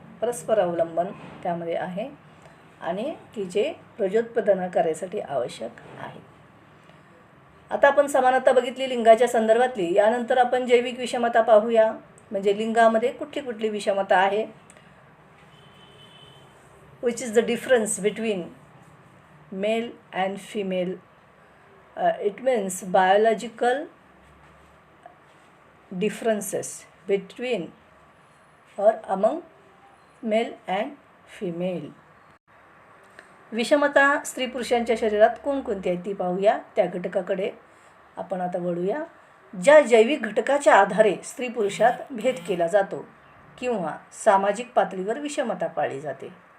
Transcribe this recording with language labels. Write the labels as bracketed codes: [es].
[mr] परस्पर अवलंबन त्यामध्ये आहे आणि की जे प्रजोत्पादन करायसाठी आवश्यक आहे. आता आपण समानता बघितली लिंगाच्या संदर्भातली. यानंतर आपण जैविक विषमता पाहूया. म्हणजे लिंगामध्ये कुठली विषमता आहे. [en] which is the difference between male and female. It means biological differences between or among male and female. [mr] विषमता स्त्री पुरुषांच्या शरीरात कोणकोणती आहे ती पाहूया. त्या घटकाकडे आपण आता वळूया. ज्या जैविक घटकाच्या आधारे स्त्री पुरुषात भेद केला जातो किंवा सामाजिक पातळीवर विषमता पाळली जाते.